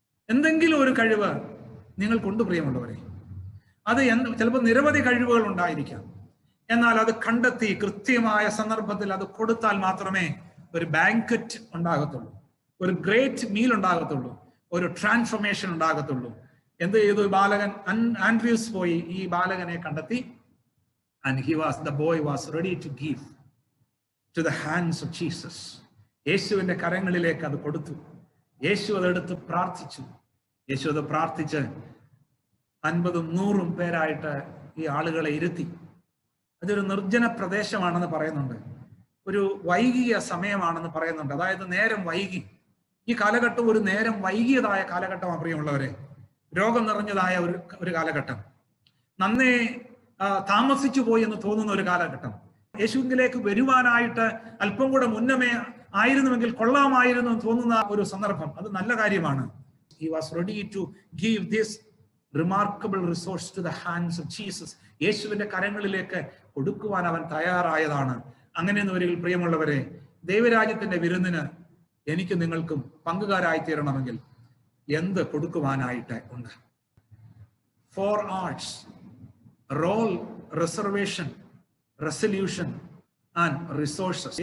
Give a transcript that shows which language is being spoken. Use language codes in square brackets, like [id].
[ml] എന്തെങ്കിലും ഒരു കഴിവ് നിങ്ങൾക്കുണ്ട് പ്രിയമുള്ളവരെ. അത് ചിലപ്പോൾ നിരവധി കഴിവുകൾ ഉണ്ടായിരിക്കാം. എന്നാൽ അത് കണ്ടെത്തി കൃത്യമായ സന്ദർഭത്തിൽ അത് കൊടുത്താൽ മാത്രമേ ഒരു ബാങ്കറ്റ് ഉണ്ടാകത്തുള്ളൂ, ഒരു [en] great meal [ml] ഉണ്ടാകത്തുള്ളൂ, ഒരു ട്രാൻസ്ഫോർമേഷൻ ഉണ്ടാകത്തുള്ളൂ. എന്ത് ചെയ്തു ബാലകൻ? ആൻഡ്രൂസ് പോയി ഈ ബാലകനെ കണ്ടെത്തി. [en] And the boy was ready to give to the hands of Jesus. [ml] യേശുവിന്റെ കരങ്ങളിലേക്ക് അത് കൊടുത്തു. യേശു അതെടുത്ത് പ്രാർത്ഥിച്ചു. യേശു അത് പ്രാർത്ഥിച്ച് 50-100 പേരായിട്ട് ഈ ആളുകളെ ഇരുത്തി. അതൊരു നിർജ്ജന പ്രദേശമാണെന്ന് പറയുന്നുണ്ട്, ഒരു വൈകിയ സമയമാണെന്ന് പറയുന്നുണ്ട്. അതായത് നേരം വൈകി. ഈ കാലഘട്ടം ഒരു നേരം വൈകിയതായ കാലഘട്ടമാണ് പ്രിയമുള്ളവരെ. രോഗം നിറഞ്ഞതായ ഒരു കാലഘട്ടം, നന്നേ താമസിച്ചു പോയി എന്ന് തോന്നുന്ന ഒരു കാലഘട്ടം. യേശുവിലേക്ക് വരുവാനായിട്ട് അല്പം കൂടെ മുന്നമേ ആയിരുന്നുവെങ്കിൽ കൊള്ളാമായിരുന്നു എന്ന് തോന്നുന്ന ഒരു സന്ദർഭം. അത് നല്ല കാര്യമാണ്. [en] He was ready to give this remarkable resource to the hands of Jesus. [ml] യേശുവിന്റെ കരങ്ങളിലേക്ക് കൊടുക്കുവാൻ അവൻ തയ്യാറായതാണ്. അങ്ങനെയെന്ന് വരികിൽ പ്രിയമുള്ളവരെ, ദൈവരാജ്യത്തിന്റെ വിരുന്നിന് എനിക്ക് നിങ്ങൾക്കും പങ്കുകാരായി തീരണമെങ്കിൽ എന്ത് കൊടുക്കുവാനായിട്ട് ഉണ്ട്? [en] 4 R's: role, reservation, resolution and resources.